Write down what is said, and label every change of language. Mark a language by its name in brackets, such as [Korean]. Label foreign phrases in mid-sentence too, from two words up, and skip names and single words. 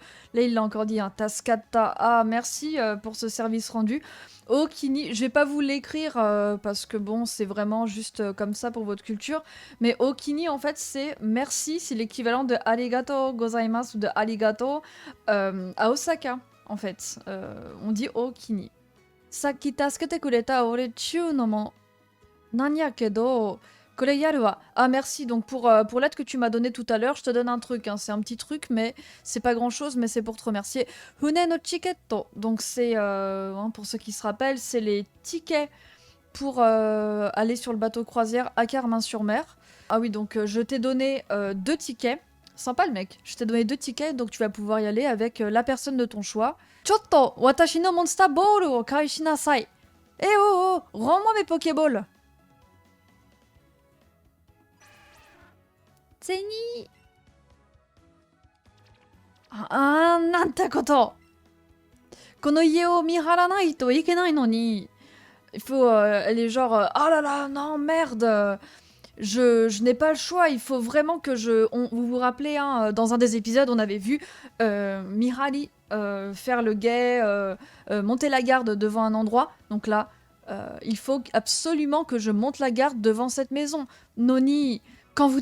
[French] Là, il l'a encore dit, hein, taskatta. Ah, merci pour ce service rendu. Oh kini, je vais pas vous l'écrire parce que bon, c'est vraiment juste comme ça pour votre culture. Mais okini, en fait, c'est merci, c'est l'équivalent de [Japanese] ありがとうございます [French] ou de arigato à Osaka. En fait, on dit okini. [Japanese] さっき 助けて くれた お礼 ちゅう の も なん やけど これ やる わ. [French] Ah merci, donc pour l'aide que tu m'as donnée tout à l'heure, je te donne un truc, hein. C'est un petit truc, mais c'est pas grand chose, mais c'est pour te remercier. [Japanese] 船 の チケット, [French] donc c'est, pour ceux qui se rappellent, c'est les tickets pour aller sur le bateau croisière à Carmin-sur-Mer. Ah oui, donc je t'ai donné 2 tickets. Sympa le mec. Je t'ai donné 2 tickets, donc tu vas pouvoir y aller avec la personne de ton choix. [Japanese] Chotto, 私 の モンスター ボール を 返し なさい. [French] Eh oh, rends-moi mes Pokéballs. [Japanese] Zeni. ああ、 なんて こと. この 家 を 見張らない と いけない のに. [French] Il faut, elle est genre, oh là là, non, merde. Je n'ai pas le choix, il faut vraiment que vous vous rappelez, hein, dans un des épisodes, on avait vu Mihaly faire le guet, monter la garde devant un endroit. Donc là, il faut absolument que je monte la garde devant cette maison.